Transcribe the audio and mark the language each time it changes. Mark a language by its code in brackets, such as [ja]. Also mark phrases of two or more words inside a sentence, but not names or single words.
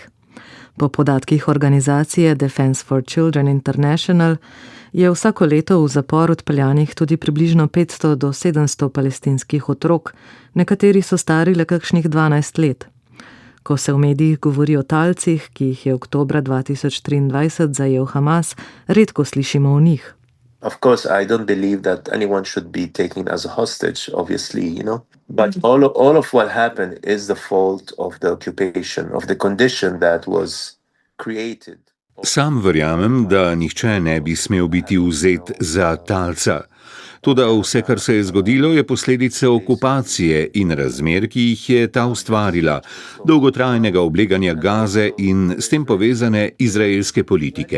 [sl] Po podatkih organizacije Defense for Children International je vsako leto v zapor odpeljanih tudi približno 500 do 700 palestinskih otrok, nekateri so stari le kakšnih 12 let. Ko se v medijih govori o talcih, ki jih je oktobra 2023 zajel Hamas, redko slišimo o njih. [en] Of course, I don't believe that anyone should be taken as a hostage, obviously, But all of what happened is the fault of the occupation, of the condition that was created. [sl] Sam verjamem, da nihče ne bi smel biti vzet za talca. Toda vse, kar se je zgodilo, je posledica okupacije in razmer, ki jih je ta ustvarila, dolgotrajnega obleganja Gaze in s tem povezane izraelske politike.